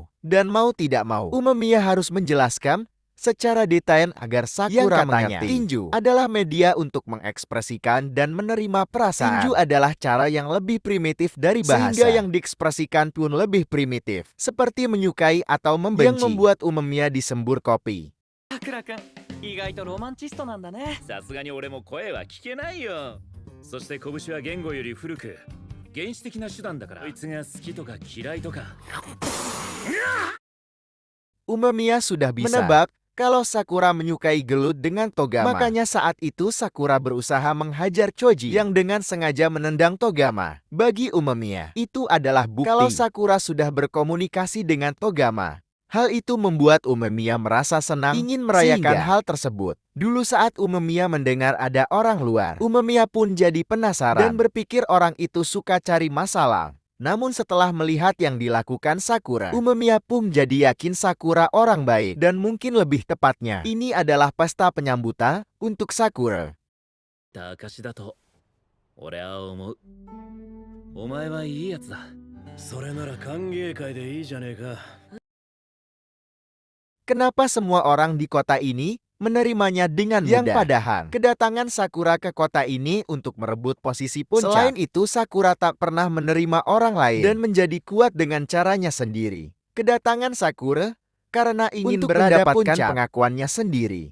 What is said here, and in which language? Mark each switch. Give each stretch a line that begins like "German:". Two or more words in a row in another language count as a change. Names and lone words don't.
Indonesian: Dan mau tidak mau, Umemiya harus menjelaskan secara detail agar Sakura mengerti. Tinju adalah media untuk mengekspresikan dan menerima perasaan. Tinju adalah cara yang lebih primitif dari bahasa, sehingga yang diekspresikan pun lebih primitif, seperti menyukai atau membenci, yang membuat Umemiya disembur kopi.
Japanese: さくらくん、意外とロマンチストなんだね。さすがに俺も声は聞けないよ。そして拳は言語より古く原始的な手段だから、あいつが好きとか嫌いとか。
Indonesian: Umemiya sudah bisa menebak kalau Sakura menyukai gelut dengan Togama. Makanya saat itu Sakura berusaha menghajar Choji yang dengan sengaja menendang Togama. Bagi Umemiya, itu adalah bukti kalau Sakura sudah berkomunikasi dengan Togama. Hal itu membuat Umemiya merasa senang, ingin merayakan hal tersebut. Dulu saat Umemiya mendengar ada orang luar, Umemiya pun jadi penasaran dan berpikir orang itu suka cari masalah. Namun setelah melihat yang dilakukan Sakura, Umemiya pun jadi yakin Sakura orang baik. Dan mungkin lebih tepatnya, ini adalah pesta penyambutan untuk Sakura.
Japanese: 証だと俺は思う。お前はいいやつだ。それなら歓迎会でいいじゃねえか。
Indonesian: Kenapa semua orang di kota ini menerimanya dengan mudah? Yang padahal kedatangan Sakura ke kota ini untuk merebut posisi puncak. Selain itu, Sakura tak pernah menerima orang lain dan menjadi kuat dengan caranya sendiri. Kedatangan Sakura karena ingin mendapatkan pengakuannya sendiri.